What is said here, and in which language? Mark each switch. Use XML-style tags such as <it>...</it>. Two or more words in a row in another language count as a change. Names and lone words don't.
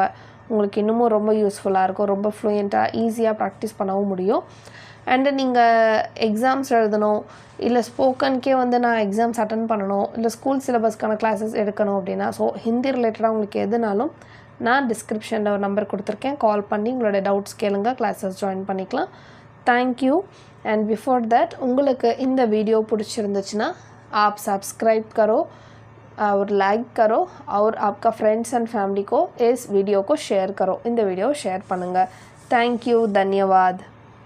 <ta>உங்களுக்கு இன்னமும் ரொம்ப யூஸ்ஃபுல்லாக இருக்கும், ரொம்ப ஃப்ளூயண்ட்டாக ஈஸியாக ப்ராக்டிஸ் பண்ணவும் முடியும். அண்டு நீங்கள் எக்ஸாம்ஸ் எழுதணும், இல்லை ஸ்போக்கனுக்கே வந்து நான் எக்ஸாம்ஸ் அட்டன் பண்ணணும், இல்லை ஸ்கூல் சிலபஸ்க்கான கிளாஸஸ் எடுக்கணும் அப்படின்னா, ஸோ ஹிந்தி ரிலேட்டடாக உங்களுக்கு எதுனாலும் நான் டிஸ்கிரிப்ஷனில் ஒரு நம்பர் கொடுத்துருக்கேன், கால் பண்ணி உங்களோட டவுட்ஸ் கேளுங்க, கிளாஸஸ் ஜாயின் பண்ணிக்கலாம்.</ta> <hi>தேங்க்யூ.</hi> <en>and before that</en> <ta>உங்களுக்கு இந்த வீடியோ பிடிச்சிருந்துச்சுன்னா</ta> <hi>आप सब्सक्राइब करो और लाइक करो और आपका</hi> <en>friends and family</en> <hi>को इस वीडियो को शेयर करो.</hi> <ta>இந்த வீடியோ ஷேர் பண்ணுங்க.</ta> <en>thank you. धन्यवाद.</en>